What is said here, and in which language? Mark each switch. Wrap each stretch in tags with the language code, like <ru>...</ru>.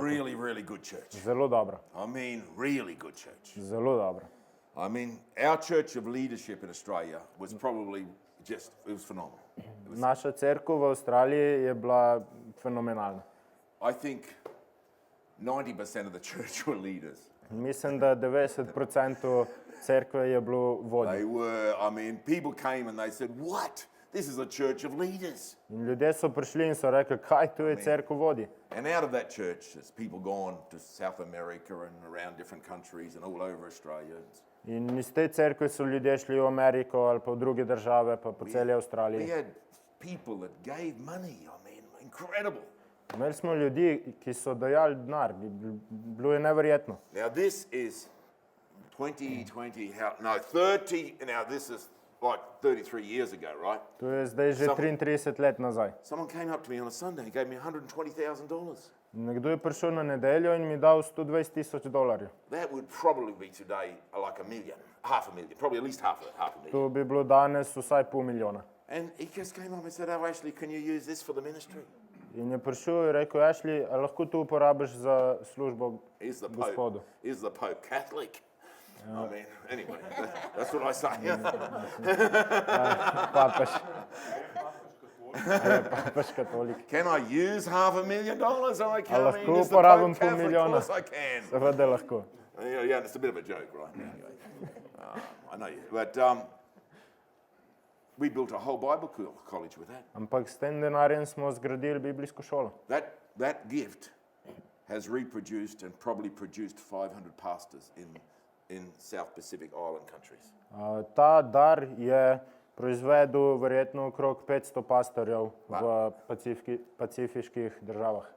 <en>Really, really good church.</en> <sl>Zelo dobro.</sl> <en>I mean, really good church.</en> <sl>Zelo dobro.</sl> <en>I mean, our church of leadership in Australia was probably it was phenomenal.</en> <sl>Naša cerkev v Avstraliji je bila fenomenalna.</sl> <en>I think 90% of the church were leaders.</en> <sl>Mislim, da 90% cerkve je bilo vodij.</sl> <en>They were, I mean, people came and they said, what? this is a church of leaders.</en> <sl>In ljudje so prišli in so rekli, kaj tu je cerkev vodi.</sl> <en>And out of that church, there's people gone to South America and around different countries and all over Australia.</en> <sl>In iz te cerkve so ljudje šli v Ameriko ali pa v druge države, pa po celi</sl> <en>We</en> <sl>Avstraliji.</sl> <en>had people that gave money, I mean, incredible.</en> <sl>Imeli smo ljudi, ki so dajali denar, bilo je neverjetno.</sl> <en>Now this is 2020, no, 30, now this is like 33 years ago, right?</en> <sl>To je zdaj že 33 let nazaj.</sl> <en>Someone came up to me on a Sunday and gave me $120,000.</en> <sl>Nekdo je prišel na nedeljo in mi dal $120,000.</sl> <en>That would probably be today like $1 million, half a million, probably at least half a million.</en> <sl>To bi bilo danes vsaj $500,000.</sl> <en>And he just came up and said, "Oh, Ashley, can you use this for the ministry?"</en> <sl>In je prišel in rekel, Ashley, a lahko to uporabiš za službo</sl> <en>Is the</en> <sl>Gospodu?</sl> <en>Pope, is the Pope Catholic? I mean, anyway, that's what I say.</en> <sl>Papež. Papež katolik.</sl> <en>Can I use $500,000? I</en> <sl>A</sl> <en>can.</en> <sl>lahko</sl> <en>Is the</en> <sl>uporabim</sl> <en>Pope Catholic? Of course I can.</en> <sl>Seveda lahko.</sl> <en>Yeah, it's a bit of a joke, right? Anyway, I know you, but we built a whole Bible college with that.</en> <sl>Ampak s tem denarjem smo zgradili biblijsko šolo.</sl> <en>That gift has reproduced and probably produced 500 pastors in South Pacific Island countries.</en> <sl>Ta dar je proizvedel verjetno okrog 500 pastorjev v pacifiških državah.</sl>